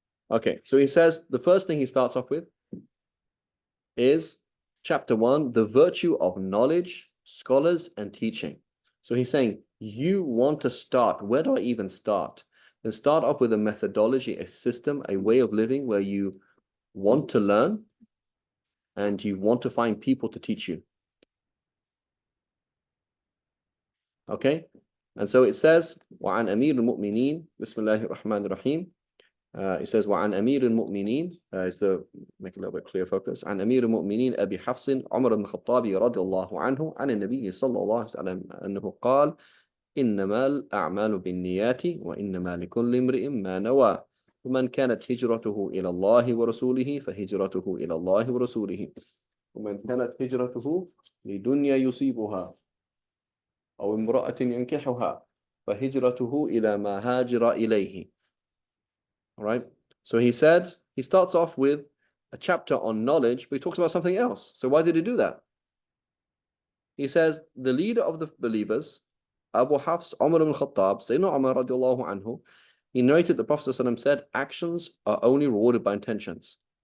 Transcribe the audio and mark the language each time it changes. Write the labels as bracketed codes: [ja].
[en] Okay, so he says the first thing he starts off with is chapter 1, the virtue of knowledge, scholars, and teaching. So he's saying, you want to start, where do I even start? Then start off with a methodology, a system, a way of living where you want to learn and you want to find people to teach you. Okay, and so it says, [ar] وعن أمير المؤمنين بسم الله الرحمن الرحيم. [en] It says [ar] وعن أمير المؤمنين [en] is to make a little bit clear focus. [ar] عن أمير المؤمنين أبي حفص عمر بن الخطاب رضي الله عنه عن النبي صلى الله عليه وسلم أنه قال إنما الأعمال بالنيات وإنما لكل امرئ ما نوى ومن كانت هجرته إلى الله ورسوله فهجرته إلى الله ورسوله ومن كانت هجرته لدنيا يصيبها أو امرأة ينكحها فهجرته إلى ما هاجر إليه. [en] All right. So he starts off with a chapter on knowledge, but he talks about something else. So why did he do that? He says the leader of the believers, Abu Hafs Umar ibn Khattab, Sayyidina Umar radiallahu anhu, he narrated the Prophet ﷺ said, actions are only rewarded by intentions.